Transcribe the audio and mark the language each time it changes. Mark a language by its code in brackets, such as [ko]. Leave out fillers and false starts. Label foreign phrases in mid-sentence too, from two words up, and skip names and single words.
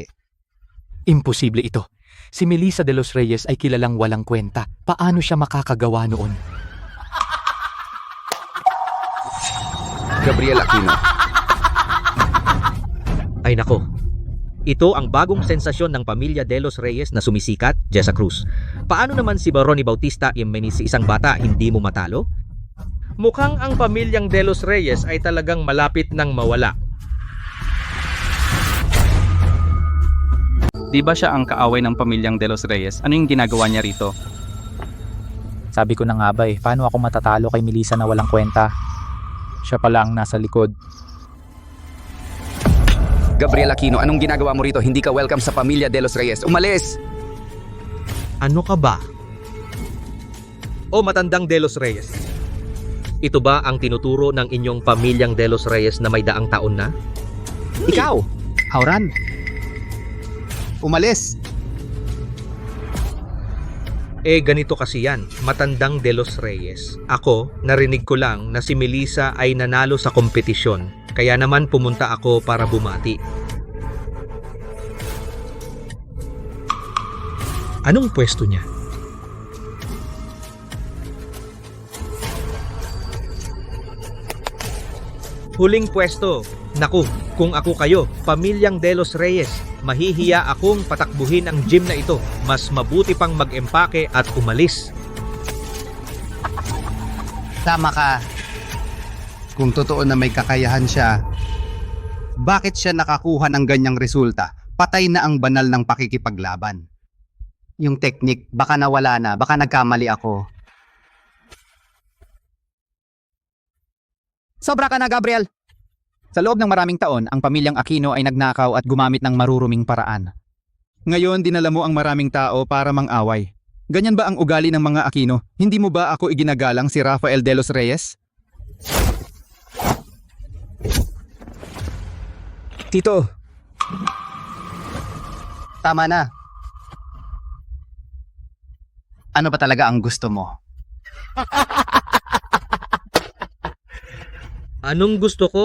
[tl] Imposible ito. Si Melissa de los Reyes ay kilalang walang kwenta. Paano siya makakagawa noon? Gabriel Aquino. Ay nako. Ito ang bagong sensasyon ng pamilya de los Reyes na sumisikat, Jessa Cruz. Paano naman si Ronnie Bautista si isang bata hindi mo matalo? Mukhang ang pamilyang de los Reyes ay talagang malapit ng mawala. Di ba siya ang kaaway ng pamilyang de los Reyes? Ano yung ginagawa niya rito? Sabi ko na nga ba paano ako matatalo kay Melissa na walang kwenta? Siya pala ang nasa likod. Gabriel Aquino, anong ginagawa mo rito? Hindi ka welcome sa pamilya de los Reyes. Umalis! Ano ka ba? O matandang de los Reyes? Ito ba ang tinuturo ng inyong pamilyang de los Reyes na may daang taon na? Ikaw! Hauran! Umalis! Ganito kasi yan, matandang de los Reyes. Ako, narinig ko lang na si Melissa ay nanalo sa kompetisyon. Kaya naman pumunta ako para bumati. Anong pwesto niya? Huling pwesto. Naku, kung ako kayo, pamilyang de los Reyes, mahihiya akong patakbuhin ang gym na ito. Mas mabuti pang mag-empake at umalis. Tama ka. Kung totoo na may kakayahan siya, bakit siya nakakuha ng ganyang resulta? Patay na ang banal ng pakikipaglaban. Yung teknik, baka nawala na, baka nagkamali ako. Sobra ka na, Gabriel! Sa loob ng maraming taon, ang pamilyang Aquino ay nagnakaw at gumamit ng maruruming paraan. Ngayon, dinala mo ang maraming tao para mang-away. Ganyan ba ang ugali ng mga Aquino? Hindi mo ba ako iginagalang si Rafael de los Reyes? Tito! Tama na. Ano ba talaga ang gusto mo? Anong gusto ko?